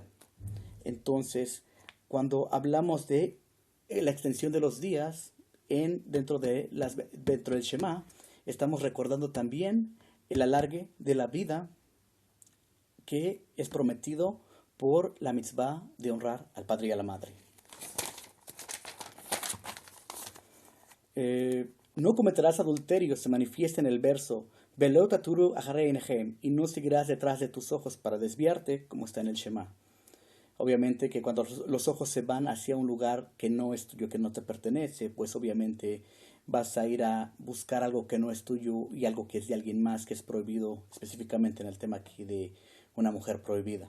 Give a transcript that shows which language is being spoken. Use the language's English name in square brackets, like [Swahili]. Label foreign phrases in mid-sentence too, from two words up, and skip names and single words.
[Spanish] Entonces, cuando hablamos de la extensión de los días dentro del Shema, estamos recordando también el alargue de la vida que es prometido por la mitzvah de honrar al padre y a la madre. No cometerás adulterio, se manifiesta en el verso [Hebrew] ולא תתורו אחרי עיניכם, [Spanish] y no seguirás detrás de tus ojos para desviarte, como está en el Shema. Obviamente que cuando los ojos se van hacia un lugar que no es tuyo, que no te pertenece, pues obviamente vas a ir a buscar algo que no es tuyo y algo que es de alguien más, que es prohibido, específicamente en el tema aquí de una mujer prohibida.